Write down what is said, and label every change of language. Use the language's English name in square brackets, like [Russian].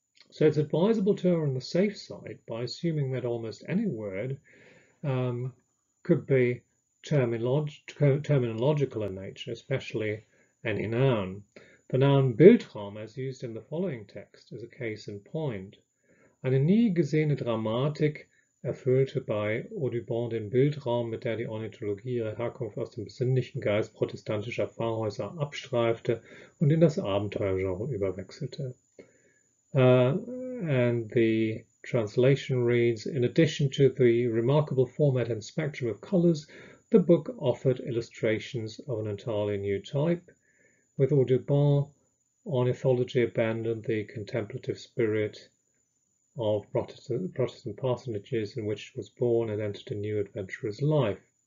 [English] So it's advisable to err on the safe side by assuming that almost any word could be terminological in nature, especially any noun. The noun Bildraum, as used in the following text, is a case in point. [German] Eine nie gesehene Dramatik erfüllte bei Audubon den Bildraum, mit der die Ornithologie ihre Herkunft aus dem besinnlichen Geist protestantischer Pfarrhäuser abstreifte und in das Abenteuergenre überwechselte. [English] And the translation reads, in addition to the remarkable format and spectrum of colors, the book offered illustrations of an entirely new type. With Audubon, ornithology abandoned the contemplative spirit of Protestant parsonages in which it was born and entered a new adventurer's life.